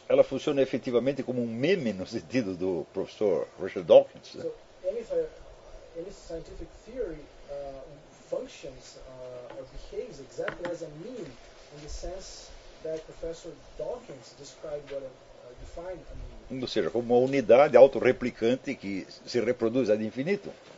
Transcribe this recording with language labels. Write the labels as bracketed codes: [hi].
[pt] Ela funciona efetivamente como meme no sentido do professor Richard Dawkins. [en] So, any scientific theory functions or behaves exactly as a meme in the sense that Professor Dawkins described what defined a meme. [pt] Ou seja, como uma unidade autorreplicante que se reproduz ad infinito.